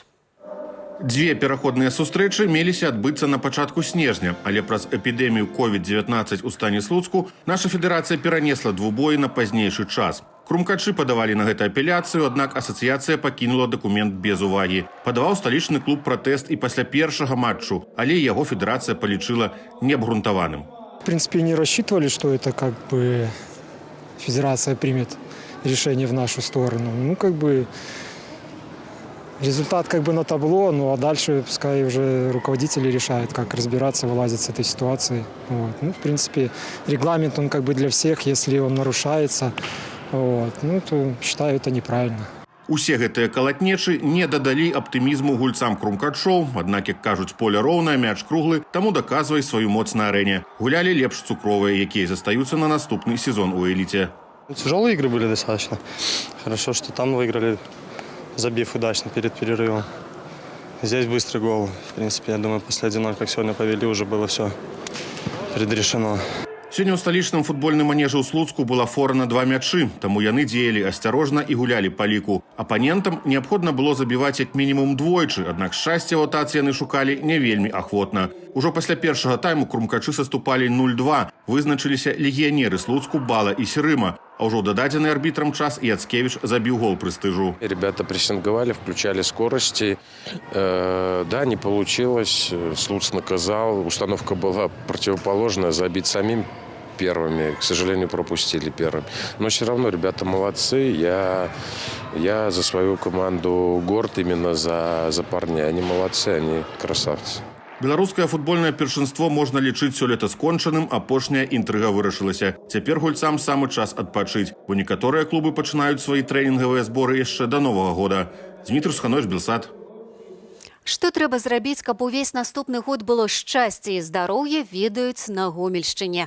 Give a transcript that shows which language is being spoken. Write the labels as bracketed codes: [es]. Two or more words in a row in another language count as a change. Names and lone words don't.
[be] Дзве пераходныя сустрэчы меліся адбыцца на пачатку снежня, але праз эпідэмію COVID-19 у стане Слуцку наша федэрацыя перанесла двубоі на пазнейшы час. Крумкачы падавалі на гэта апеляцыю, аднак асацыяцыя пакінула дакумент без увагі. Падаваў сталічны клуб пратэст і пасля першага матчу, але яго федэрацыя палічыла неабгрунтаваным. [ru] В принципе, не рассчитывали, что это как бы федерация примет решение в нашу сторону. Ну, как бы результат как бы на табло, ну а дальше пускай уже руководители решают, как разбираться, вылазить с этой ситуации. Вот. Ну, в принципе, регламент, он как бы для всех, если он нарушается, вот, ну, то считаю это неправильно. [be] Усе гэтыя калатнечы не дадалі аптымізму гульцам крумкачоў, аднак, як кажуць, поле роўнае, мяч круглы, таму даказвай сваю моц на арэне. Гулялі лепш цукровыя, якія застаюцца на наступны сезон у эліце. [ru] Тяжелые игры были достаточно. Хорошо, что там выиграли, забив удачно перед перерывом. Здесь быстрый гол. В принципе, я думаю, после 1-0, как сегодня повели, уже было все предрешено. [be] Сёння ў сталічным футбольным манежы ў Слуцку была фора на 2 мячы, таму яны дзеялі асцярожна і гулялі па ліку. Апанентам неабходна было забіваць як мінімум двойчы, аднак шчасця ў атацы яны шукалі не вельмі ахвотна. Ужо пасля першага тайму крумкачы саступалі 0-2, вызначыліся легіянеры Слуцку, Бала і Серыма, а ўжо дададзены арбітрам час Яцкевич забіў гол прэстыжу. [ru] Ребята прессинговали, включали скорости. Да, не получилось. Слуц наказал. Установка была противоположная. Забить самим первыми. К сожалению, пропустили первыми. Но все равно ребята молодцы. Я за свою команду горд именно за парней. Они молодцы, они красавцы. [be] Беларускае футбольнае першынство можна лічыць сёлета скончаным, апошняя інтрыга вырашылася. Цяпер гульцам самы час адпачыць, бо некаторыя клубы пачынаюць свае трэнінгавыя зборы яшчэ да Новага года. Дмітрый Суханович, Белсат. Што трэба зрабіць, каб увесь наступны год было шчасце і здароўе, ведаюць на Гомельшчыне.